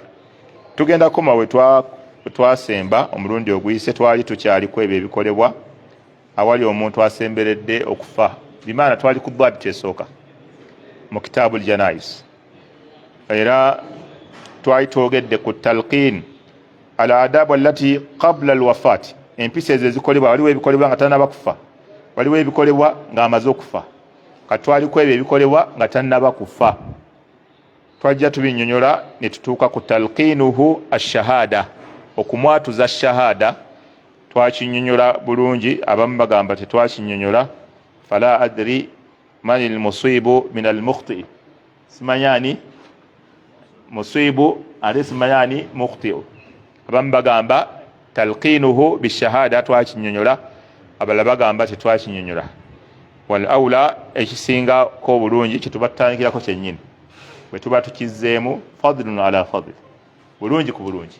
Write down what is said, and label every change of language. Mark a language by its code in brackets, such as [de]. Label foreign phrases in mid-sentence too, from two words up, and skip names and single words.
[lg] Tugenda koma we twasemba omulundi oguyise, twali tukyaliku ebyo ebikolebwa awali omuntu asemberedde okufa. Bimaana twali ku dhabitu esooka mu kitaabu janais, era twali twogedde ku [ar] تلقين الآداب التي قبل الوفاة, [lg] empisa ezo ezikolebwa waliwo ebikolebwa nga tannaba kufa, waliwo ebikolebwa nga amaze okufa. Katwali ku ebyo ebikolebwa nga tannaba kufa. Twajja tubinnyonnyola ne tutuuka ku [ar] تلقينه الشهادة, [lg] okumwatuza shahada. Twakinnyonnyola bulungi, abamu bagamba tetwakinnyonnyola. [ar] فلا أدري من المصيب من المخطئ, [lg] simanyani musibu ate simanyani mukhti. Abamu bagamba [ar] تلقينه بالشهادة [lg] twakinnyonnyola, abalala bagamba tetwakinnyonnyola. [ar] والأولى [lg] ekisinga ko bulungi kitubatandikirako kyennyini bwe tuba tukizzeemu [ar] فضل على فضل, [lg] bulungi ku bulungi.